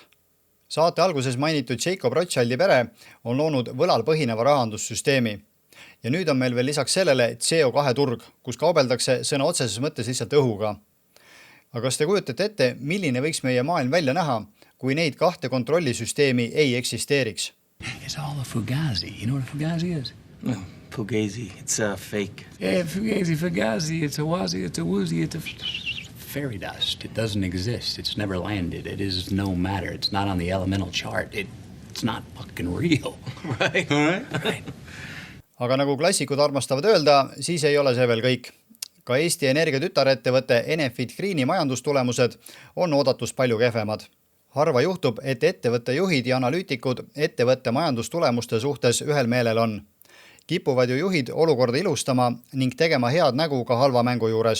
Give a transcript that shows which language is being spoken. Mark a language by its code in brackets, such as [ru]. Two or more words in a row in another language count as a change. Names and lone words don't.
[et] Saate alguses mainitud Jacob Rothschildi pere on loonud võlal põhineva rahandussüsteemi. Ja nüüd on meil veel lisaks sellele CO2 turg, kus kaubeldakse sõna otseses mõttes lihtsalt õhuga. Aga kas te kujutate ette, milline võiks meie maailm välja näha, kui neid kahte kontrollisüsteemi ei eksisteeriks? [en] It's all a fugazi. You know what a fugazi is? No, fugazi. It's a fake. Yeah, fugazi. It's a wazi, it's a woozy, it's a fairy dust. It doesn't exist. It's never landed. It is no matter. It's not on the elemental chart. It's not fucking real. Right. Right. [et] Aga nagu klassikud armastavad öelda, siis ei ole see veel kõik. Ka Eesti Energia tütarettevõtte Enefit Greeni majandustulemused on oodatust palju kehvemad. Harva juhtub, et ettevõtte juhid ja analüütikud ettevõtte majandustulemuste suhtes ühel meelel on. Kipuvad ju juhid olukorda ilustama ning tegema head nägu ka halva mängu juures.